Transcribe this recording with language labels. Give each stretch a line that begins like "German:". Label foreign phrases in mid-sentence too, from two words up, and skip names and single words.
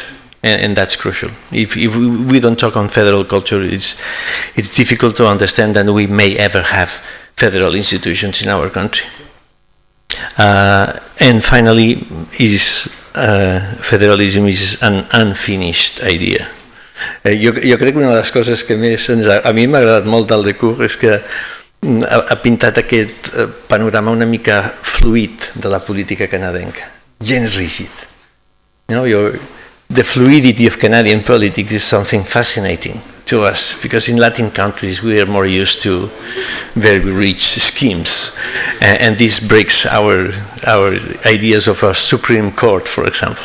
English: And that's crucial. If we don't talk on federal culture, it's difficult to understand that we may ever have federal institutions in our country. And finally, federalism is an unfinished idea.
Catalan: Jo crec que una de les coses que més a mi m'ha agradat molt del Lecours és que ha pintat aquest panorama una mica fluid de la política canadenca, gens rígid.
English: The fluidity of Canadian politics is something fascinating to us because in Latin countries we are more used to very rich schemes, and this breaks our ideas of a Supreme Court, for example.